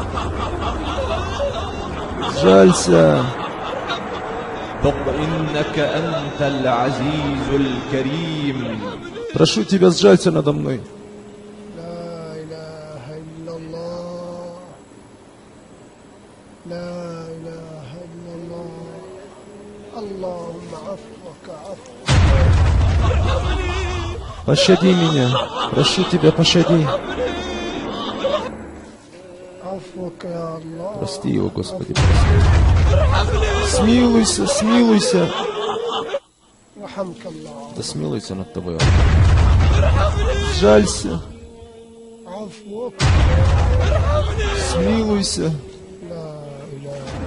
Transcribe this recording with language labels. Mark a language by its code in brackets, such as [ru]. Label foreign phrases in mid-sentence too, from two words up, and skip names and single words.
[ru] Жалься. [ar] ذق إنك أنت العزيز الكريم. [ru] Прошу тебя, сжалься надо мной. [ar] لا إله إلا الله لا إله إلا الله اللهم عفوك عفو [ru] Пощади меня. Прошу тебя, пощади. [ar] عفوك يا الله [ru] Прости его, Господи, прости. Смилуйся, смилуйся. [ar] رحمك الله. [ru] Да смилуйся над тобой. Жалься. [ar] عفوك. [ru] Смилуйся. [ar] لا إله.